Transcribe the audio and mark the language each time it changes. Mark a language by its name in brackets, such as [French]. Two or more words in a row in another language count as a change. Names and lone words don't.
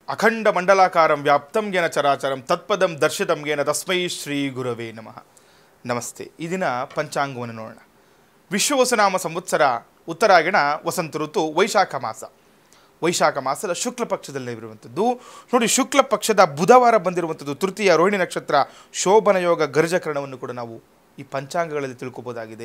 [Sanskrit] ಅಖಂಡ ಮಂಡಲಾಕಾರಂ ವ್ಯಾಪ್ತಂ ಯೇನ ಚರಾಚರಂ ತತ್ಪದಂ ದರ್ಶಿತಂ ಯೇನ ತಸ್ಮೈ ಶ್ರೀ ಗುರವೇ ನಮಃ. [Kannada] ನಮಸ್ತೆ. ಈ ದಿನ ಪಂಚಾಂಗವನ್ನು ನೋಡೋಣ. ವಿಶ್ವವಸುನಾಮ ಸಂವತ್ಸರ, ಉತ್ತರಾಯಣ, ವಸಂತ ಋತು, ವೈಶಾಖ ಮಾಸ. ವೈಶಾಖ ಮಾಸದ ಶುಕ್ಲ ಪಕ್ಷದಲ್ಲೇ ಇರುವಂಥದ್ದು. ನೋಡಿ, ಶುಕ್ಲ ಪಕ್ಷದ ಬುಧವಾರ ಬಂದಿರುವಂಥದ್ದು, ತೃತೀಯ ರೋಹಿಣಿ ನಕ್ಷತ್ರ, ಶೋಭನ ಯೋಗ, ಗರ್ಜಕರಣವನ್ನು ಕೂಡ ನಾವು ಈ ಪಂಚಾಂಗಗಳಲ್ಲಿ ತಿಳ್ಕೊಬೋದಾಗಿದೆ.